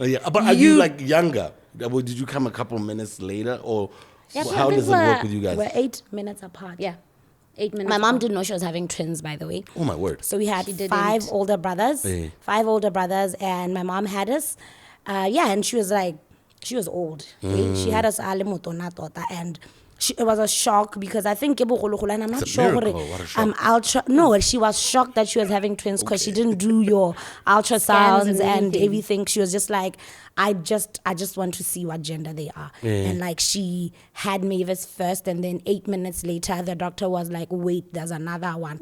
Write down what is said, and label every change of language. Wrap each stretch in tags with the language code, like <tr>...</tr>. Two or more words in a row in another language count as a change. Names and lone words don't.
<en>Yeah, but are you like younger? Did you come a couple minutes later? Or Yeah, how I does it think work with you guys? We're 8 minutes apart. Yeah. 8 minutes. My mom apart. didn't know she was having twins, by the way. Oh, my word. So we had She didn't. 5 older brothers. Yeah. 5 older brothers, and my mom had us. And she was like, she was old. Okay? She had us</en> <tn>ale motona tota,</tn> <en>and it was a shock because I think and I'm not It's a sure miracle. What a shock. no, she was shocked that she was having twins because she didn't do your ultrasounds and and everything. everything. She was just like, I just want to see what gender they are. And like she had Mavis first, and then 8 minutes later the doctor was like, wait, there's another one.</en>